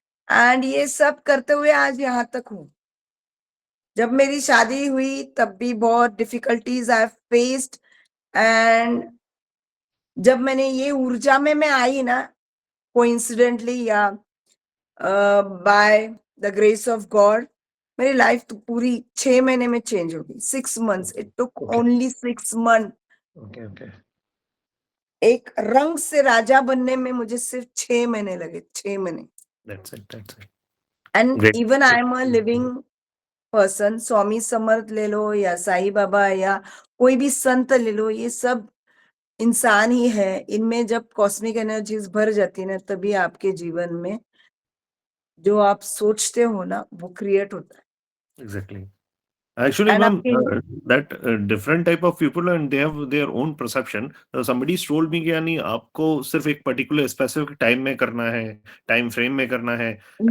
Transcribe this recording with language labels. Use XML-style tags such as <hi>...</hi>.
<hi>And ये सब करते हुए आज यहाँ तक हूँ। जब मेरी शादी हुई तब भी बहुत डिफिकल्टीज आई फेस्ड, एंड जब मैंने ये ऊर्जा में मैं आई ना, कोइंसिडेंटली या</hi> <en>by the grace of god,</en> <hi>मेरी लाइफ तो पूरी 6 महीने में चेंज हो गई।</hi> <en>6 months, it took only 6 months। Okay okay</en> <hi>एक रंग से राजा बनने में मुझे सिर्फ 6 महीने लगे, 6 महीने।</hi> <en>That's it and Great. Even I am a living person.</en> <hi>Swami Samarth ले लो या साईं बाबा या कोई भी संत ले लो, ये सब इंसान ही है। इनमें जब कॉस्मिक एनर्जीज भर जाती है ना, तभी आपके जीवन में जो आप सोचते हो ना, वो क्रिएट होता है।</hi> <en>Exactly. Actually, And ma'am,</en> <hi>आपके</hi> <en>that different type of people and they have their own perception. Somebody told me</en> <hi>कि यानी आपको सिर्फ एक particular specific time में करना है, time frame में करना है, at</hi>